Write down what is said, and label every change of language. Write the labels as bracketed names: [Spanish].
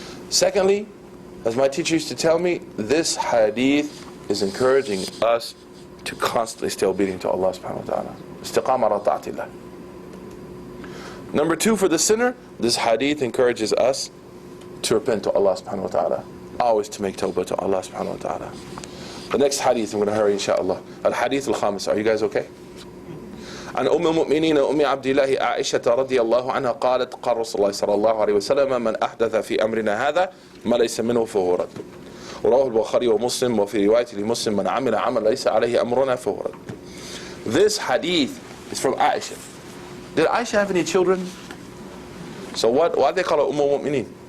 [English] Secondly, as my teacher used to tell me, this hadith is encouraging us to constantly stay obedient to Allah subhanahu wa ta'ala. Istiqama ala ta'atillah. Number 2, for the sinner, this hadith encourages us to repent to Allah subhanahu wa ta'ala. Always to make tawbah to Allah subhanahu wa ta'ala. The next hadith, I'm going to hurry inshallah. Al-hadith al-khamis. Are you guys okay? [Arabic] عن أم المؤمنين أم عبد الله عائشة رضي الله عنها قالت قال رسول الله صلى الله عليه وسلم من أحدث في أمرنا هذا ما ليس منه فهو رد. ورواه البخاري ومسلم وفي رواية لمسلم من عمل عمل ليس عليه أمرنا فهو رد. [English] This hadith is from Aisha. Did Aisha have any children? So why do they call her Umm al-Mu'mineen?